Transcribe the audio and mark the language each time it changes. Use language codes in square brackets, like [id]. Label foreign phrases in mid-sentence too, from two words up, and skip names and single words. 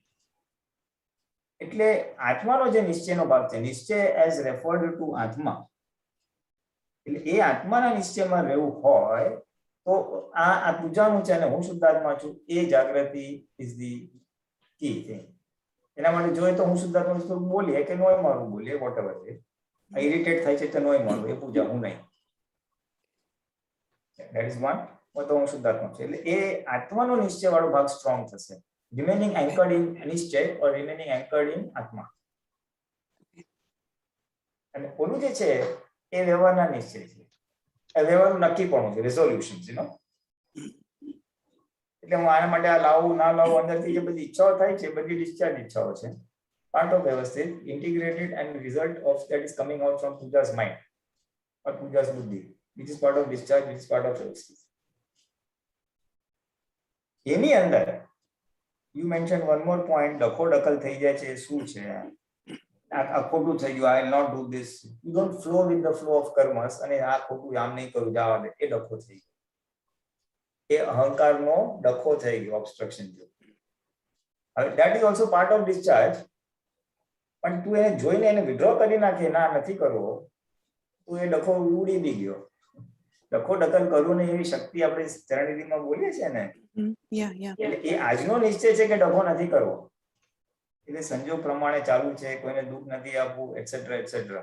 [gu] એટલે આત્માનો જે નિશ્ચયનો ભાગ છે, નિશ્ચય [en] as referred to [gu] આત્મા, એટલે એ આત્માના નિશ્ચયમાં રહેવું હોય તો આ પૂજાનું છે અને હું શુદ્ધાત્મા છું એ જાગૃતિ [en] is the key thing. [gu] એના માટે જોઈએ તો હું શુદ્ધાત્મા થોડું બોલીએ કે નોય મારું બોલીએ, [en] what ever [gu] છે. ઇરિટેટ થાય છે તો નોય મારું, એ પૂજા, હું નહીં. [en] That is one. [gu] તો હું શુદ્ધાત્મા છું એટલે એ આત્માનો નિશ્ચય વાળો ભાગ સ્ટ્રોંગ થશે. [en] Remaining anchored in નિશ્ચય or remaining anchored in આત્મા. [gu] અને ઓલું જે છે એ વ્યવહારના નિશ્ચય છે, એ વ્યવહારનું નક્કીપણું છે, રિઝોલ્યુશન છે. એટલે હું આના માટે આ લાવું ના લાવું અંદરથી જે બધી ઈચ્છાઓ થાય છે બધી ડિસ્ચાર્જ ઈચ્છાઓ છે, [en] part of વ્યવસ્થિત integrated and result of that is coming out from puja's mind or puja's buddhi, which is part of discharge, which is part of વ્યવસ્થિત. [gu] એની અંદર [en] you mentioned one more point, [gu] ડખો ડકલ થઈ જાય છે, શું છે આ ખોટું થઈ ગયું, [en] I will not do this, you don't flow with the flow of karmas, [gu] અને આ ખોટું આમ નહીં કરું જવા દે, એ ડખો થઈ ગયો, એ અહંકારનો ડખો થઈ ગયો, ઓબ્સ્ટ્રક્શન થયું. [en] હવે that is also part of discharge, [gu] પણ તું એને જોઈને એને વિડ્રો કરી નાખે, ના નથી કરવો, તો એ ડખો ઉડી બી ગયો. ડખો ડકલ કરવું ને એવી શક્તિ આપણે ચરણરીમાં બોલીએ છીએ ને, એટલે એ આજનો નિશ્ચય છે કે ડખો નથી કરવો, એટલે સંજોગ પ્રમાણે ચાલુ છે, કોઈને દુઃખ નથી આપવું, [en] etcetera etcetera.